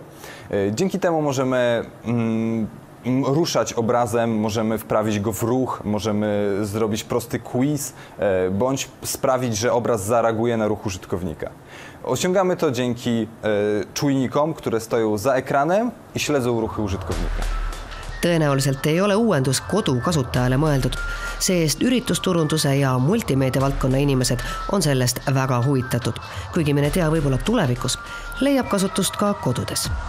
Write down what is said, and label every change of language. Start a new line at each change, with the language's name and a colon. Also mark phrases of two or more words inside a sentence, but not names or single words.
Polish: Dzięki temu możemy ruszać obrazem, możemy wprawić go w ruch, możemy zrobić prosty quiz, bądź sprawić, że obraz zareaguje na ruch użytkownika. Osiągamy to dzięki czujnikom, które stoją za ekranem i śledzą ruchy użytkownika.
Estonian: Tõenäoliselt ei ole uuendus kodu kasutajale mõeldud. See-eest üritusturunduse ja multimeedia valdkonna inimesed on sellest väga huvitatud, kuigi mine tea, võib-olla tulevikus leiab kasutust ka kodudes.